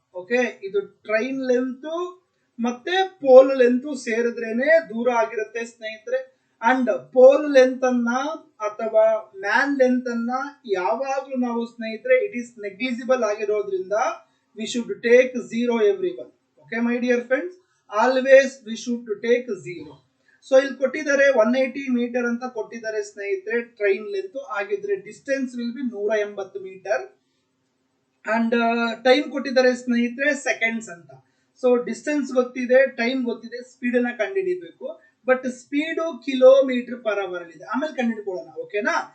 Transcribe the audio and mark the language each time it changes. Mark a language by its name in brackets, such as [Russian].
[Kannada] Okay, ಇದು train length ಮತ್ತೆ pole length ಸೇರಿದ್ರೇನೆ ದೂರ ಆಗಿರುತ್ತೆ ಸ್ನೇಹಿತರೆ. ಅಂಡ್ ಪೋಲ್ ಲೆಂತ್ ಅನ್ನ ಅಥವಾ ಮ್ಯಾನ್ ಲೆಂತ್ ಅನ್ನ ಯಾವಾಗ್ಲೂ ನಾವು ಸ್ನೇಹಿತರೆ [English] it is negligible [Kannada] ಆಗಿರೋದ್ರಿಂದ [English] we should take 0 everyone. Okay my dear friends, always we should take 0. [Kannada] So ಇಲ್ಲಿ ಕೊಟ್ಟಿದ್ದಾರೆ 180 ಮೀಟರ್ ಅಂತ ಕೊಟ್ಟಿದ್ದಾರೆ ಸ್ನೇಹಿತರೆ ಟ್ರೈನ್ ಲೆಂತ್. ಆಗಿದ್ರೆ [English] Distance will be 180 meter. [Kannada] And time ಕೊಟ್ಟಿದ್ದಾರೆ ಸ್ನೇಹಿತರೆ ಸೆಕೆಂಡ್ಸ್ ಅಂತ. ಸೊ ಡಿಸ್ಟೆನ್ಸ್ ಗೊತ್ತಿದೆ, ಟೈಮ್ ಗೊತ್ತಿದೆ, ಸ್ಪೀಡ್ ಅನ್ನ ಕಂಡುಹಿಡಿಬೇಕು. But speed kilometre per hour ಇದೆ, ಆಮೇಲೆ ಕಂಡುಹಿಡ್ಕೊಳ್ಳೋಣ. ಓಕೆನಾ?